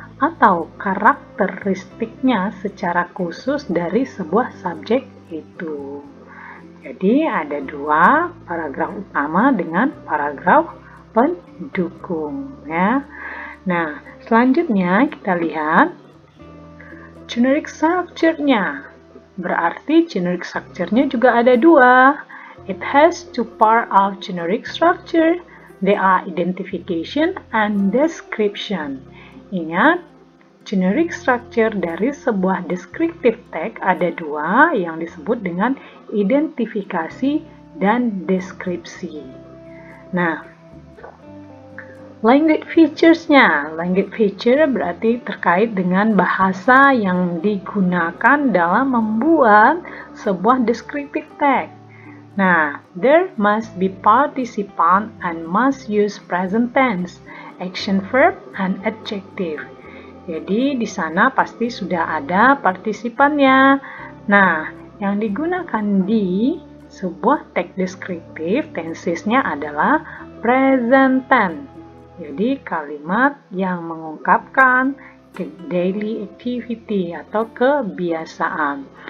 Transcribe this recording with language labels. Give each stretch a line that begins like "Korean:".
Indonesian: atau karakteristiknya secara khusus dari sebuah subjek itu. Jadi ada dua, paragraf utama dengan paragraf pendukung ya. Nah, selanjutnya kita lihat generic structure-nya. Berarti generic structure-nya juga ada dua.
English: It has two parts of generic structure. They are identification and description.
Indonesian: Ingat, generic structure dari sebuah descriptive text ada dua yang disebut dengan identifikasi dan deskripsi. Nah, language features-nya. Language feature berarti terkait dengan bahasa yang digunakan dalam membuat sebuah descriptive text.
English: Nah, there must be participant and must use present tense, action verb, and adjective.
Indonesian: Jadi di sana pasti sudah ada partisipannya. Nah, yang digunakan di sebuah teks deskriptif tensesnya adalah present tense. Jadi kalimat yang mengungkapkan daily activity atau kebiasaan.